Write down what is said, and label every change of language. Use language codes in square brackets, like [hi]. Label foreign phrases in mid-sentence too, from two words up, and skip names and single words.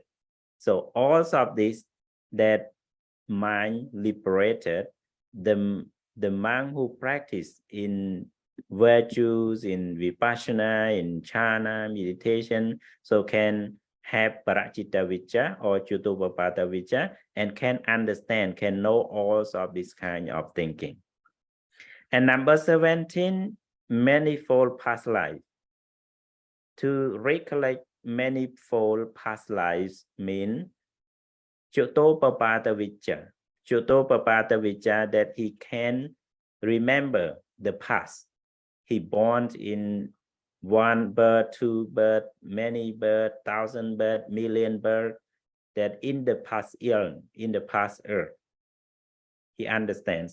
[en] So all of this, that mind liberated, the monk who practice in virtues, in vipassana, in jhana, meditation, so can have [pi] paracitta vicca [en] or [pi] chutupapata vicca, [en] and can understand, can know all of this kind of thinking. And number 17, manifold past life. To recollect manifold past lives mean [pi] chutopapata vicca. Chutopapata vicca, [en] that he can remember the past. He born in one birth, two birth, many birth, 1,000 birth, million birth, that in the past eon, in the past earth, he understands.